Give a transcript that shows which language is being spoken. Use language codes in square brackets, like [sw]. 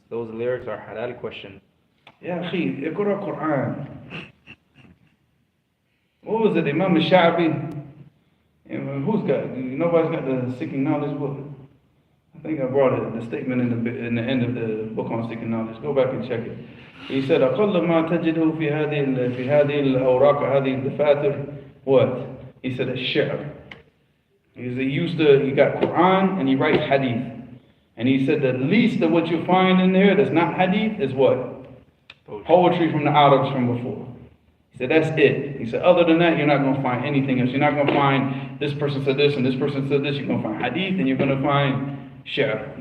[en] Those lyrics are halal question. Ya akhi, اقرأ Quran. What was it, Imam al-Sha'bi? Nobody's got the Seeking Knowledge book? I think I brought it, the statement in the end of the book on Seeking Knowledge. Go back and check it. [ar] He said, أقل ما تجده في هذه الأوراق هذه الدفاتر. [en] What? He said, الشعر. He got Quran and he writes hadith. And he said the least of what you find in there that's not hadith is what? Poetry from the Arabs from before. He said that's it. He said other than that you're not going to find anything else. You're not going to find this person said this and this person said this. You're going to find hadith and you're going to find shi'r.